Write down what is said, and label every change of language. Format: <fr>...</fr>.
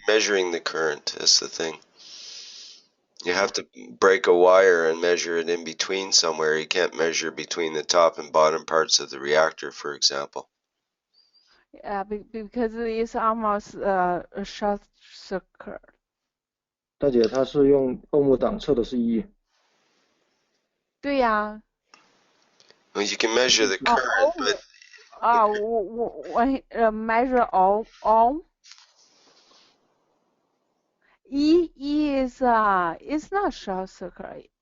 <en>Measuring the current? That's the thing. You have to break a wire and measure it in between somewhere. You can't measure between the top and bottom parts of the reactor, for example. Yeah, because it's almost a short circuit.</en> <zh>大姐，她是用欧姆档测的是1。对呀。</zh> <en>Well, you can measure the current, but.</en> <zh>我</zh> <en>measure ohm. E is it's not short circuit.</en>